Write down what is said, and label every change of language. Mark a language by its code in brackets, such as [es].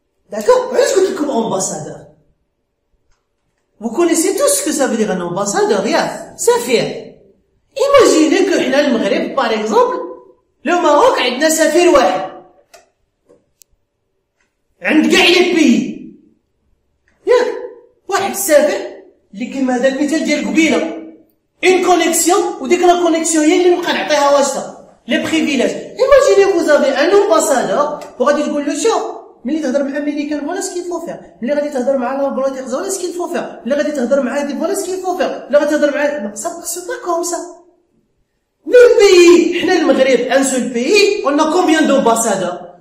[fr] D'accord? Qu'est-ce que tu es comme ambassadeur? Vous connaissez tous ce que ça veut dire un ambassadeur, ça fait. Imaginez que le Maghreb, par exemple, le Maroc, il y a un safir واحد. [ar] عند كاع les pays. واحد السافر اللي كيما هذا المثال ديال قبيله une connexion وديك لا كونيكسيون هي اللي نبقى نعطيها واسطه les privilèges. [fr] Imaginez vous avez un ambassadeur [ar] وغادي تقول له شوف ملي تهضر مع امريكان [fr] voilà ce qu'il faut faire [ar] ملي غادي تهضر مع [fr] l'Angleterre voilà ce qu'il faut faire ملي غادي تهضر مع هادي voilà ce qu'il faut faire ملي غادي تهضر مع c'est pas comme ça. Le pays [ar] حنا المغرب [fr] un seul pays on a combien d'ambassadeurs?